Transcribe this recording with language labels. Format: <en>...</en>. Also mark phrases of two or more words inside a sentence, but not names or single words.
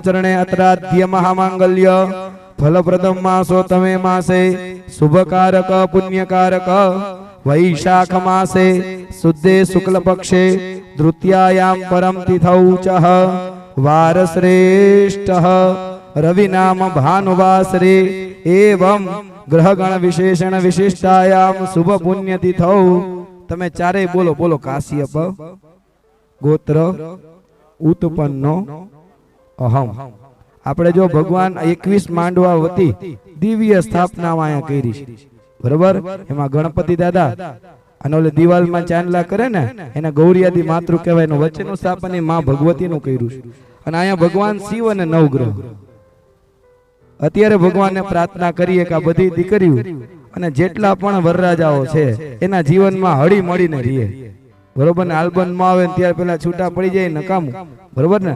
<sa>चरणे अत्राद्य महामांगल्य फलप्रदम मासोत्तमे मासे शुभकारक पुण्यकारक वैशाख मासे शुद्धे शुक्ल पक्षे द्वितीयायां परम तिथौ च वारश्रेष्ठः रविनाम भानुवासरे एवं ग्रहगण विशेषण विशिष्टायां शुभ पुण्य तिथौ।</sa> <gu>તમે ચારે બોલો બોલો।</gu> <sa>काश्यप गोत्र उत्पन्नो अहम।</sa> <gu>આપણે જો ભગવાન 21 માંડવા વતી દિવ્ય સ્થાપના આયા કરી બરોબર। એમાં ગણપતિ દાદા અને ઓલે દિવાલમાં ચાંદલા કરે ને એને ગૌરિયાદી માતૃ કહેવાય નું વચ્ચેનું સ્થાપન એ માં ભગવતીનું કર્યું છે। અને આયા ભગવાન શિવ અને નવગ્રહ અત્યારે ભગવાનને પ્રાર્થના કરીએ કે આ બધી દીકરીઓ અને જેટલા પણ વરરાજાઓ છે એના જીવનમાં હળી મળીને રહે બરોબર ને, આલ્બનમાં આવે ને ત્યારે પેલા છૂટા પડી જાય નકામું, બરોબર ને.</gu>